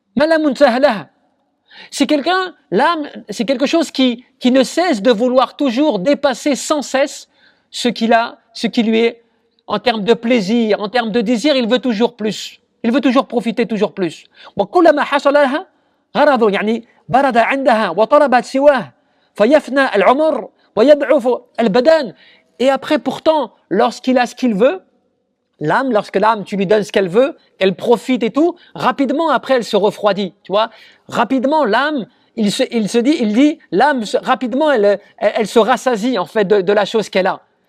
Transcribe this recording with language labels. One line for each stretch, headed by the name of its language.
French: C'est l'âme, c'est quelque chose qui ne cesse de vouloir toujours dépasser sans cesse ce qu'il a, ce qui lui est en termes de plaisir, en termes de désir, il veut toujours plus. Il veut toujours profiter toujours plus.
Arabic: وكلما حصل لها غرض يعني برد عندها وطلبت سواه فيفنى العمر ويضعف البدن.
French: Et après pourtant, lorsqu'il a ce qu'il veut, lorsque l'âme, tu lui donnes ce qu'elle veut, qu'elle profite et tout, rapidement après elle se refroidit, tu vois. Rapidement l'âme, il dit, l'âme rapidement elle se rassasie en fait de la chose qu'elle a.